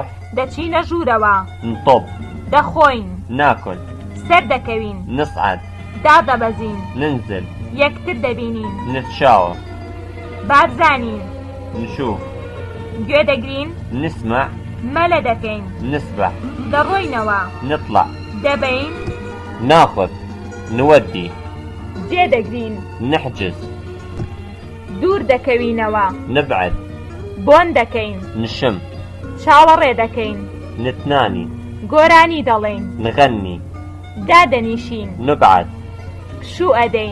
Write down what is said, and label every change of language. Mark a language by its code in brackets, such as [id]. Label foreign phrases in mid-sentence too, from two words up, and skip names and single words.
[ckb] دەچینە ژوورەوە، [ar] نطب، [ckb] دەخۆین، [ar] ناكل، [ckb] سەر دەکەوین، [ar] نصعد، [ckb] دادەبەزین، [ar] ننزل، [ckb] یەکتر دەبینین، [ar] نتشاور، [ckb] بابزانین، [ar] نشوف، [ckb] گوێ دەگرین، [ar] نسمع، [ckb] مەلە دەکەین، [ar] نسبح، [ckb] دەڕۆینەوە، [ar] نطلع، [ckb] دەبەین، [ar] ناخذ، نودي، [ckb] جێ دەگرین، [ar] نحجز، [ckb] دوور دەکەوینەوە، [ar] نبعد، [ckb] بۆن دەکەین، [ar] نشم، [ckb] چاوەڕێ دەکەین، [ar] نتناني، [ckb] گۆرانی دەڵێین، [ar] نغني، [ckb] دادەنیشین، [ar] نقعد، [ckb] شوو ئەدەین،